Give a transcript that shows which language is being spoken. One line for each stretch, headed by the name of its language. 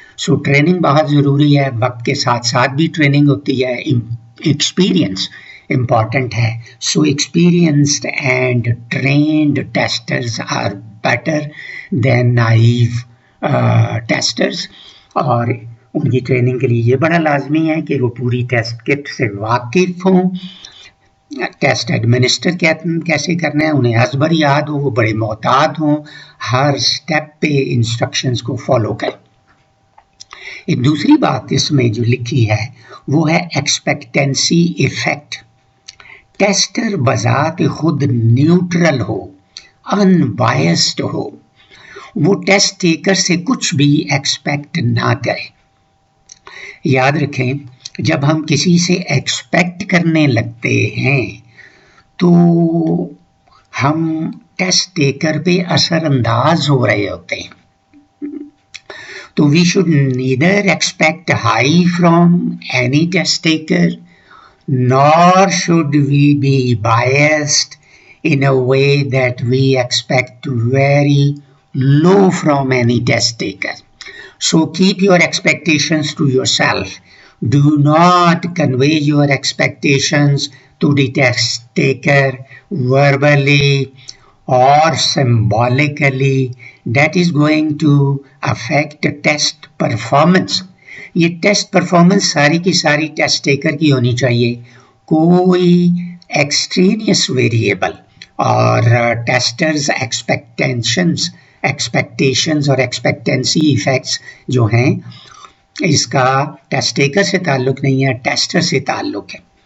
Hindi: So training बहुत ज़रूरी है. वक्त के साथ साथ भी ट्रेनिंग होती है. एक्सपीरियंस important है.
English: So experienced and trained testers are better than naive testers.
Hindi: और उनकी ट्रेनिंग के लिए ये बड़ा लाजमी है कि वो पूरी टेस्ट किट से वाकिफ हों. टेस्ट एडमिनिस्टर कैसे करना है उन्हें अज़बर याद हो, वो बड़े मोहतात हों, हर स्टेप पे इंस्ट्रक्शंस को फॉलो करें. एक दूसरी बात इसमें जो लिखी है वो है एक्सपेक्टेंसी इफेक्ट. टेस्टर बजात खुद न्यूट्रल हो, अनबायस्ड हो, वो टेस्ट टेकर से कुछ भी एक्सपेक्ट ना करे. याद रखें, जब हम किसी से एक्सपेक्ट करने लगते हैं तो हम टेस्ट टेकर पे असरअंदाज हो रहे होते हैं.
English: तो we should neither expect high from any test taker, nor should we be biased in a way that we expect very low from any test taker. So keep your expectations to yourself. Do not convey your expectations to the test taker verbally or symbolically. That is going to affect test performance.
Hindi: ये test performance सारी की सारी test taker की होनी चाहिए. कोई extraneous variable और testers expectations और एक्सपेक्टेंसी इफेक्ट्स जो हैं, इसका टेस्ट टेकर से ताल्लुक़ नहीं है, टेस्टर से ताल्लुक़ है.